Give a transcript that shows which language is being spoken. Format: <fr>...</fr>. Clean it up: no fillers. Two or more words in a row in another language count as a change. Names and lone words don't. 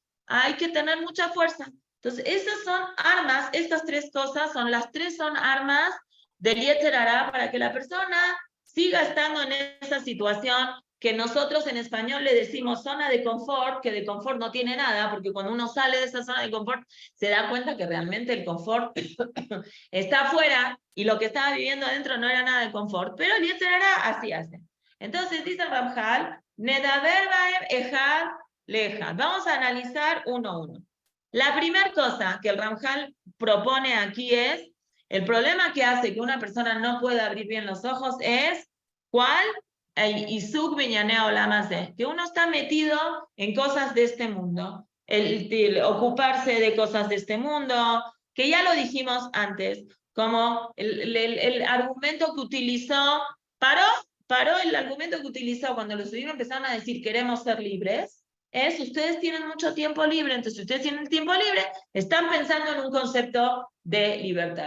<es>Hay que tener mucha fuerza. Entonces, esas son armas, estas 3 cosas las 3 son armas del</es> <he>יצר הרע</he> <es>para que la persona siga estando en esa situación que nosotros en español le decimos zona de confort, que de confort no tiene nada, porque cuando uno sale de esa zona de confort se da cuenta que realmente el confort está afuera y lo que estaba viviendo adentro no era nada de confort, pero el</es> <he>יצר הרע</he> <es>así hace. Entonces dice el Ramjal,</es> <he>נדבר בהם אחד לאחד.</he> <es>Vamos a analizar uno a uno. La primera cosa que el Ramjal propone aquí es, el problema que hace que una persona no pueda abrir bien los ojos es, ¿cuál?</es> <he>עסק בענייני העולם הזה,</he> <es>que uno está metido en cosas de este mundo, el ocuparse de cosas de este mundo, que ya lo dijimos antes, como el argumento que utilizó, paró el argumento que utilizó cuando los judíos empezaron a decir queremos ser libres, es ustedes tienen mucho tiempo libre, entonces si ustedes tienen tiempo libre, están pensando en un concepto de libertad.</es>